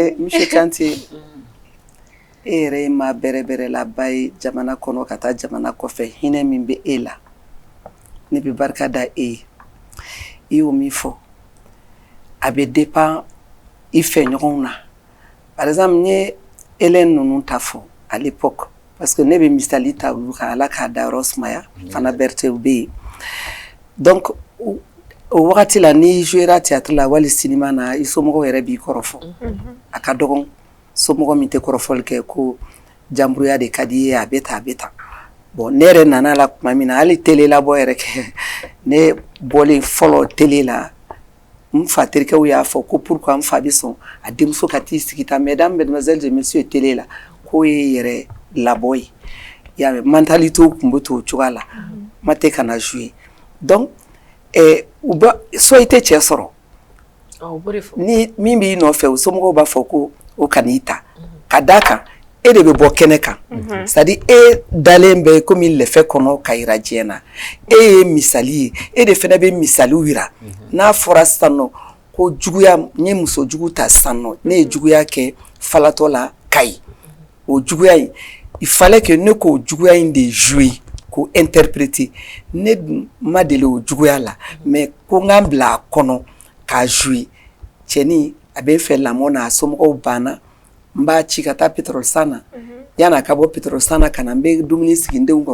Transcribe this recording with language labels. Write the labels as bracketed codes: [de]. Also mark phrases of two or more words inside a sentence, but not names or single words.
[bm] Monsieur Kanté e yɛrɛ ye maa bɛrɛbɛrɛ laba ye jamana kɔnɔ ka taa jamana kɔfɛ hinɛ min bɛ e la ne bɛ barika da e ye i y'o min fɔ a bɛ dépend i fɛɲɔgɔnw na [fr] par exemple [bm] n ye Hélène ninnu ta fɔ [fr] à l'époque parce que [bm] ne bɛ misali ta olu kan ala k'a da yɔrɔ sumaya Fana Berthe bɛ yen donc o wagati la n'i [fr] jouera théâtre [bm] la wali cinéma na i somɔgɔw yɛrɛ b'i kɔrɔfɔ a ka dɔgɔn somɔgɔ min tɛ kɔrɔfɔli kɛ ko jamburuya de ka di ye a bɛ tan a bɛ tan bon ne yɛrɛ nana la tuma min na hali télé labɔ yɛrɛ kɛ ne bɔlen fɔlɔ télé la n fa terikɛw y'a fɔ ko pourquoi n fa bɛ sɔn a denmuso ka t'i sigi tan [fr] mesdames mesdemoiselles et messieurs [bm] télé la k'o ye yɛrɛ labɔ ye i y'a mɛn mentalité tun bɛ to o cogoya la ma tɛ ka na jouer donc u bɛ so i tɛ cɛ sɔrɔ ni min b'i nɔfɛ o somɔgɔw b'a fɔ ko o kan'i ta ka d'a kan e de bɛ bɔ kɛnɛ kan [fr] c'est à dire [bm] e dalen bɛ komi lɛfɛ kɔnɔ ka yira diɲɛ na e ye misali ye e de fana bɛ misaliw yira n'a fɔra sisan nɔ ko juguya n ye muso jugu ta sisan nɔ ne ye juguya kɛ falatɔ la Kayi o juguya in [fr] il fallait que [bm] ne k'o juguya in de jouer k'o interpréter ne ma deli o juguya la mais ko n k'an bila a kɔnɔ k'a jouer cɛni a bɛ n fɛ lamɔ na a somɔgɔw banna n b'a ci ka taa pétrole san na yan'a ka bɔ pétrole san na ka na n bɛ dumuni sigi n denw kɔrɔ